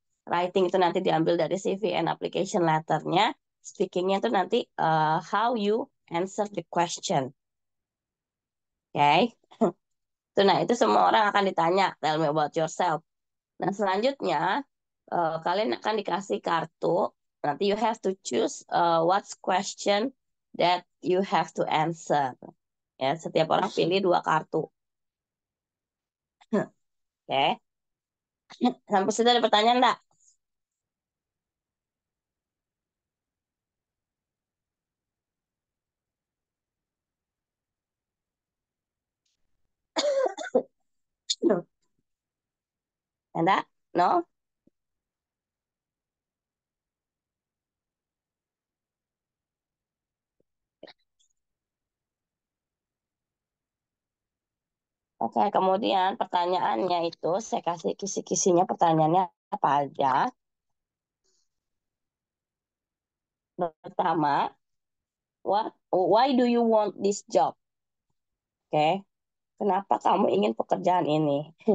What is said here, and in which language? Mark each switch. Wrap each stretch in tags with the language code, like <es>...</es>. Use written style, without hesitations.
<id>Writing itu nanti diambil dari CV</id> <en>and application</en> <id>letternya. Speakingnya itu nanti</id> <en>how you answer the question. Oke.</en> <id>Nah, itu semua orang akan ditanya,</id> <en>tell me about yourself.</en> <id>Nah, selanjutnya kalian akan dikasih kartu. Nanti</id> <en>you have to choose what's question that you have to answer.</en> <id>Ya, setiap orang pilih dua kartu. Oke. Sampai situ ada pertanyaan enggak? Enggak?</id> <en>No?</en> <id>Oke, kemudian pertanyaannya itu saya kasih kisi-kisinya pertanyaannya apa aja. Pertama,</id> <en>why do you want this job?</en> <id>Oke, kenapa kamu ingin pekerjaan ini?</id>